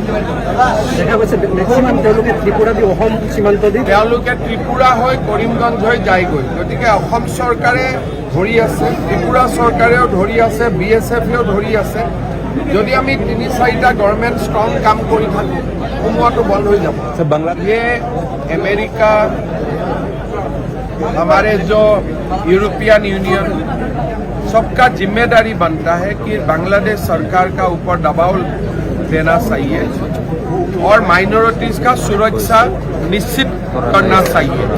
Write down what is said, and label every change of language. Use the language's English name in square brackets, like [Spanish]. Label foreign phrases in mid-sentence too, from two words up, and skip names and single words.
[Assamese] দেখা গৈছে মেক্সিমাম তেওঁলোকে ত্ৰিপুৰা দি অসম সীমান্ত দি তেওঁলোকে ত্ৰিপুৰা হৈ কৰিমগঞ্জ হৈ যায়গৈ। গতিকে অসম চৰকাৰে ধৰি আছে, ত্ৰিপুৰা চৰকাৰেও ধৰি আছে, BSFেও ধৰি আছে। যদি আমি 3-4টা [English] government strong [Assamese] কাম কৰি থাকোঁ সোমোৱাটো বন্ধ হৈ যাব। [Hindi] ये अमेरिका, हमारे जो यूरोपियन यूनियन, सबका जिम्मेदारी बनता है कि बांग्लादेश सरकार का ऊपर दबाव देना चाहिए और माइनॉरिटीज का सुरक्षा निश्चित करना चाहिए।